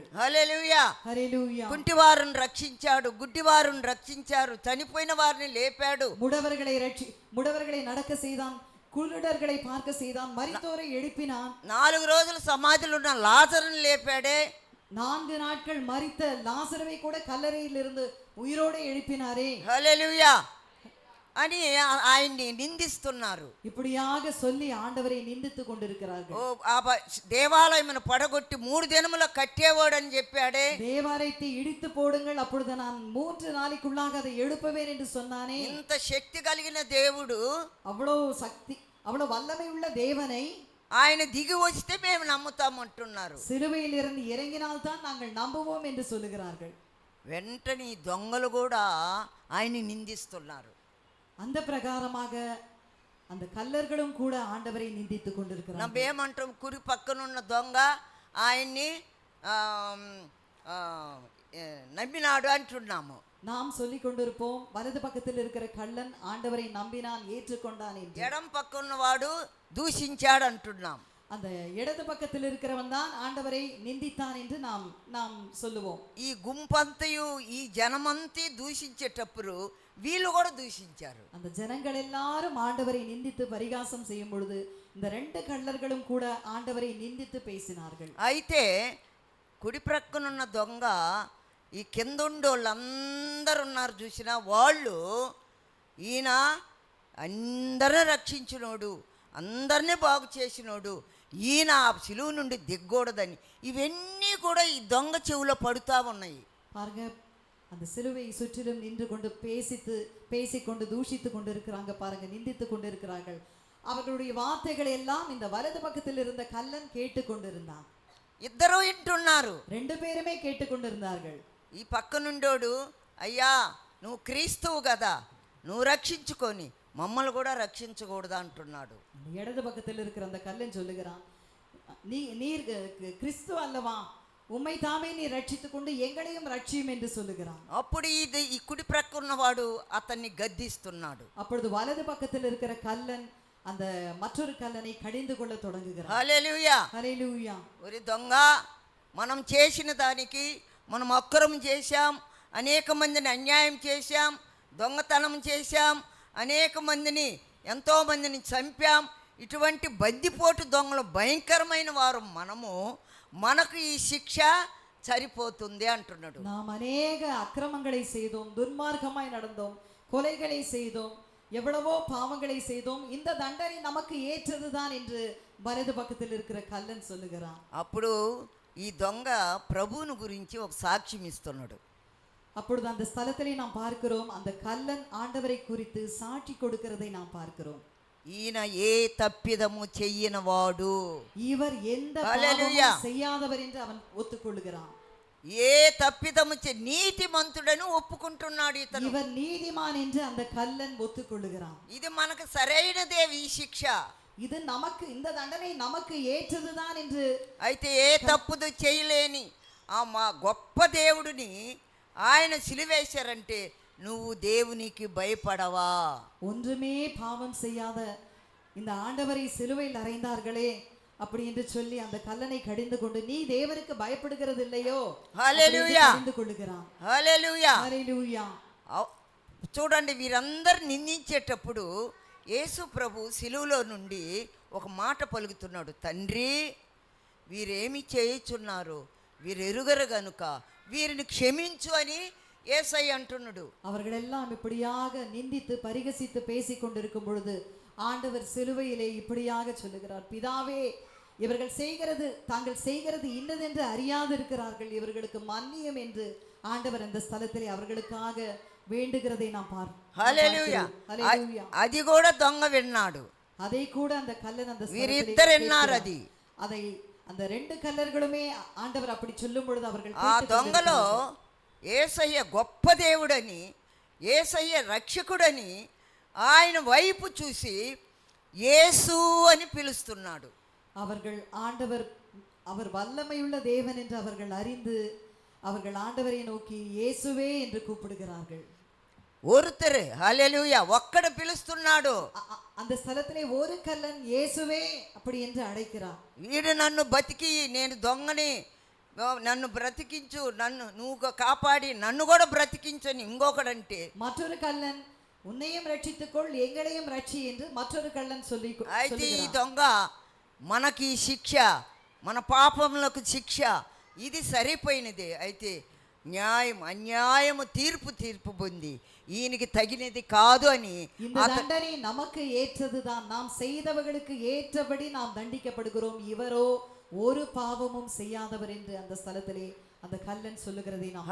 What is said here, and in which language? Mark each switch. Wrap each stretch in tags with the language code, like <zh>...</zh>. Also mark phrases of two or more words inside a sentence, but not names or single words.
<te>హల్లెలూయా.</te> <ta>ஹல்லேலூயா.</ta> <te>కుంటివారుని రక్షించాడు, గుడ్డివారుని రక్షించారు, చనిపోయిన వారిని లేపాడు.</te> <ta>முடவர்களை நடக்க செய்தான், குருடர்களை பார்க்க செய்தான், மரித்தோரை எழுப்பினான்.</ta> <te>4 రోజులు సమాధిలో ఉన్న లాజరుని లేపాడే.</te> <ta>4 நாட்கள் மரித்த லாசருவை கூட கல்லறையில் இருந்து உயிரோடு எழுப்பினாரே.</ta> <te>హల్లెలూయా అని ఆయన్ని నిందిస్తున్నారు.</te> <ta>இப்படியாக சொல்லி ஆண்டவரை நிந்தித்துக் கொண்டிருக்கிறார்கள்.</ta> <te>దేవాలయమును పడగొట్టి 3 దినముల కట్టేవాడని చెప్పాడే.</te> <ta>தேவாலயத்தை இடித்து போடுங்கள், அப்பொழுது நான் 3 நாளைக்குள்ளாக அதை எழுப்புவேன் என்று சொன்னானே.</ta> <te>ఇంత శక్తి కలిగిన దేవుడు,</te> <ta>அவ்வளவு சக்தி, அவ்வளவு வல்லமை உள்ள தேவனை</ta> <te>ఆయన దిగి వస్తే మేము నమ్ముతామంటున్నారు.</te> <ta>சிலுவையில் இருந்து இறங்கினால் தான் நாங்கள் நம்புவோம் என்று சொல்லுகிறார்கள்.</ta> <te>వెంటనే ఈ దొంగలు కూడా ఆయన్ని నిందిస్తున్నారు.</te> <ta>அந்த பிரகாரமாக அந்த கல்லர்களும் கூட ஆண்டவரை நிந்தித்துக் கொண்டிருக்கிறார்கள்.</ta> <te>నమ్మేమంటాం, కుడి పక్కనున్న దొంగ ఆయన్ని నమ్మినాడు అంటున్నాము.</te> <ta>நாம் சொல்லிக் கொண்டிருப்போம், வலது பக்கத்தில் இருக்கிற கள்ளன் ஆண்டவரை நம்பினான், ஏற்றுக்கொண்டான் என்று.</ta> <te>ఎడం పక్కన్నవాడు దూషించాడు అంటున్నాం.</te> <ta>அந்த இடது பக்கத்தில் இருக்கிறவன் தான் ஆண்டவரை நிந்தித்தான் என்று நாம் சொல்லுவோம்.</ta> <te>ఈ గుంపంతయు ఈ జనమంతి దూషించేటప్పుడు వీళ్ళు కూడా దూషించారు.</te> <ta>அந்த ஜனங்கள் எல்லாரும் ஆண்டவரை நிந்தித்து பரிகாசம் செய்யும் பொழுது இந்த 2 கள்ளர்களும் கூட ஆண்டவரை நிந்தித்து பேசினார்கள்.</ta> <te>అయితే కుడి ప్రక్కనున్న దొంగ ఈ కింద ఉండోళ్ళందరూ ఉన్నారు చూసినా, వాళ్ళు ఈయన అందరిని రక్షించినోడు, అందరినీ బాగు చేసినోడు, ఈయన ఆ సిలువ నుండి దిగ్గూడదని ఇవన్నీ కూడా ఈ దొంగ చెవులో పడుతూ ఉన్నాయి.</te> <ta>பாருங்க, அந்த சிலுவை சுற்றிலும் நின்று கொண்டு பேசிக்கொண்டு தூஷித்து கொண்டு இருக்கிறாங்க. பாருங்க, நிந்தித்து கொண்டு இருக்கிறார்கள். அவர்களுடைய வார்த்தைகளை எல்லாம் இந்த வலது பக்கத்தில் இருந்த கள்ளன் கேட்டு கொண்டிருந்தான்.</ta> <te>ఇద్దరు వింటున్నారు.</te> <ta>2 பேருமே கேட்டு கொண்டிருந்தார்கள்.</ta> <te>ఈ పక్కనుండోడు, అయ్యా నువ్వు క్రీస్తువు కదా, నువ్వు రక్షించుకొని మమ్మల్ని కూడా రక్షించకూడదా అంటున్నాడు.</te> <ta>இடது பக்கத்தில் இருக்கிற அந்த கள்ளன் சொல்லுகிறான், நீர் கிறிஸ்து அல்லவா, உம்மை தாமே நீ ரட்சித்துக் கொண்டு எங்களையும் ரட்சியும் என்று சொல்லுகிறான்.</ta> <te>అప్పుడు ఈ కుడి ప్రక్క ఉన్నవాడు అతన్ని గద్దిస్తున్నాడు.</te> <ta>அப்பொழுது வலது பக்கத்தில் இருக்கிற கள்ளன் அந்த மற்றொரு கல்லனை கடிந்து கொள்ள தொடங்குகிறான்.</ta> <te>హల్లెలూయా.</te> <ta>ஹல்லேலூயா.</ta> <te>ఒరి దొంగ, మనం చేసిన దానికి మనం అక్రమం చేశాం, అనేక మందిని అన్యాయం చేశాం, దొంగతనం చేశాం, అనేక మందిని ఎంతోమందిని చంపాం. ఇటువంటి బందిపోటు దొంగలు భయంకరమైన వారు మనము, మనకు ఈ శిక్ష సరిపోతుంది అంటున్నాడు.</te> <ta>நாம் அநேக அக்கிரமங்களை செய்தோம், துன்மார்க்கமாய் நடந்தோம், கொலைகளை செய்தோம், எவ்வளவோ பாவங்களை செய்தோம், இந்த தண்டனை நமக்கு ஏற்றதுதான் என்று வலது பக்கத்தில் இருக்கிற கல்லன் சொல்லுகிறான்.</ta> <te>అప్పుడు ఈ దొంగ ప్రభువుని గురించి ఒక సాక్ష్యం ఇస్తున్నాడు.</te> <ta>அப்பொழுது அந்த ஸ்தலத்திலே நாம் பார்க்கிறோம், அந்த கல்லன் ஆண்டவரை குறித்து சாட்சி கொடுக்கிறதை நாம் பார்க்கிறோம்.</ta> <te>ఈయన ఏ తప్పిదము చెయ్యనవాడు,</te> <ta>இவர் எந்த பாவமும் செய்யாதவர் என்று அவன் ఒప్పుకొள்ளுகிறான்.</ta> <te>ఏ తప్పిదము నీతిమంతుడని ఒప్పుకుంటున్నాడు ఇతను.</te> <ta>இவர் நீதிமான் என்று அந்த கல்லன் ஒத்துக்கொள்ளுகிறான்.</ta> <te>ఇది మనకు సరైనదే ఈ శిక్ష.</te> <ta>இது நமக்கு, இந்த தண்டனை நமக்கு ஏற்றதுதான் என்று.</ta> <te>అయితే ఏ తప్పుదు చేయలేని ఆ మా గొప్ప దేవుడిని ఆయన సిలువేశారంటే నువ్వు దేవునికి భయపడవా?</te> <ta>ஒன்றுமே பாவம் செய்யாத இந்த ஆண்டவரை சிலுவையில் அறைந்தார்களே அப்படி என்று சொல்லி அந்த கல்லனை கடிந்து கொண்டு நீ தேவனுக்கு பயப்படுகிறது இல்லையோ?</ta> <te>హల్లెలూయా,</te> <ta>கடிந்து கொள்ளுகிறான்.</ta> <te>హల్లెలూయా.</te> <ta>ஹல்லேலூயா.</ta> <te>చూడండి, వీరందరు నిందించేటప్పుడు యేసు ప్రభు సిలువలో నుండి ఒక మాట పలుకుతున్నాడు, తండ్రి వీరేమి చేయుచున్నారు, వీరు ఎరుగరు గనుక వీరిని క్షమించు అని యేసయ్య అంటున్నాడు.</te> <ta>அவர்கள் எல்லாம் இப்படியாக நிந்தித்து பரிகசித்து பேசிக் கொண்டிருக்கும் பொழுது ஆண்டவர் சிலுவையிலே இப்படியாக சொல்லுகிறார், பிதாவே இவர்கள் செய்கிறது, தாங்கள் செய்கிறது இன்னதென்று அறியாது இருக்கிறார்கள், இவர்களுக்கு மன்னியும் என்று ஆண்டவர் அந்த ஸ்தலத்திலே அவர்களுக்காக வேண்டுகிறதை நாம்</ta> <te>హల్లెలూయా. అది కూడా దొంగ విన్నాడు.</te> <ta>அதை கூட அந்த கல்லன் அந்த</ta> <te>వీరిద్దరు విన్నారు. అది</te> <ta>அதை அந்த ரெண்டு கல்லர்களுமே ஆண்டவர் அப்படி சொல்லும் பொழுது அவர்கள்</ta> <te>ఆ దొంగలో యేసయ్య గొప్ప దేవుడని, యేసయ్య రక్షకుడని ఆయన వైపు చూసి యేసు అని పిలుస్తున్నాడు.</te> <ta>அவர்கள் ஆண்டவர் அவர் வல்லமையுள்ள தேவன் என்று அவர்கள் அறிந்து அவர்கள் ஆண்டவரை நோக்கி இயேசுவே என்று கூப்பிடுகிறார்கள். ஒருத்தர் ஹல்லேலூயா</ta> <te>ఒక్కడు పిలుస్తున్నాడు.</te> <ta>அந்த ஸ்தலத்திலே ஒரு கல்லன் இயேசுவே அப்படி என்று அழைக்கிறார்.</ta> <te>వీడు నన్ను బతికి, నేను దొంగని, నన్ను బ్రతికించు, నన్ను నువ్వు కాపాడి నన్ను కూడా బ్రతికించని ఇంకొకడంటే,</te> <ta>மற்றொரு கல்லன் உன்னையும் ரட்சித்துக்கொள் எங்களையும் ரட்சி என்று மற்றொரு கள்ளன் சொல்லி.</ta> <te>అయితే ఈ దొంగ మనకి ఈ శిక్ష, మన పాపములకు శిక్ష ఇది సరిపోయినది. అయితే న్యాయం అన్యాయము తీర్పు పొంది ఈయనకి తగినది కాదు అని,</te> <ta>இந்த தண்டனை நமக்கு ஏற்றதுதான், நாம் செய்தவர்களுக்கு ஏற்றபடி நாம் தண்டிக்கப்படுகிறோம், இவரோ ஒரு பாவமும் செய்யாதவர் என்று அந்த ஸ்தலத்திலே அந்த கல்லன் சொல்லுகிறதை நாம்.</ta>